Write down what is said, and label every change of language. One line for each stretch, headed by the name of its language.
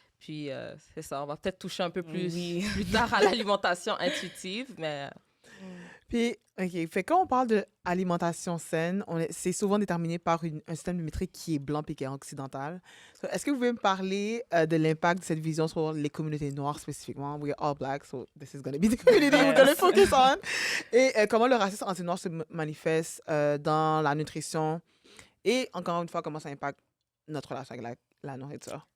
French: Puis, c'est ça, on va peut-être toucher un peu plus, Oui. plus tard à l'alimentation intuitive, mais... Puis, OK, fait quand on parle d'alimentation saine, c'est souvent déterminé par un système de métrique qui est blanc et qui est occidental. So, est-ce que vous pouvez me parler de l'impact de cette vision sur les communautés noires spécifiquement?
English: We are all black, so this is going to be the community we're going to focus on.
French: Et comment le racisme anti-noir se manifeste dans la nutrition et, encore une fois, comment ça impacte notre relation avec la nourriture.